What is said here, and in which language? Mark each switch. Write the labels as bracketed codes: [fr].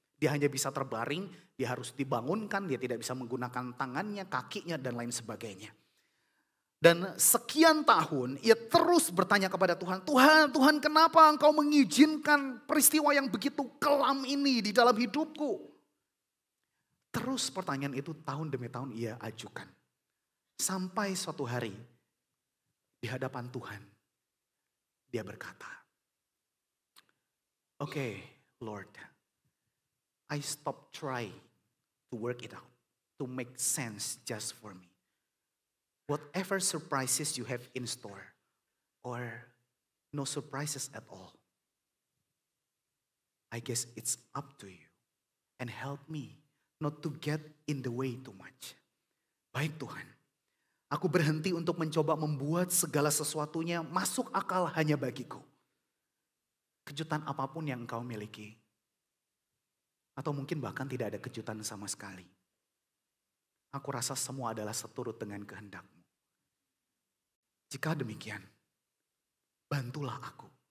[id] Dia hanya bisa terbaring, dia harus dibangunkan, dia tidak bisa menggunakan tangannya, kakinya, dan lain sebagainya. Dan sekian tahun ia terus bertanya kepada Tuhan, Tuhan kenapa engkau mengizinkan peristiwa yang begitu kelam ini di dalam hidupku? Terus pertanyaan itu tahun demi tahun ia ajukan. Sampai suatu hari di hadapan Tuhan dia berkata, [en] "Okay, Lord, I stop trying to work it out, to make sense just for me. Whatever surprises you have in store, or no surprises at all, I guess it's up to you. And help me not to get in the way too much." [id] Baik Tuhan, aku berhenti untuk mencoba membuat segala sesuatunya masuk akal hanya bagiku. Kejutan apapun yang engkau miliki. Atau mungkin bahkan tidak ada kejutan sama sekali. Aku rasa semua adalah seturut dengan kehendak-Mu. Jika demikian, bantulah aku.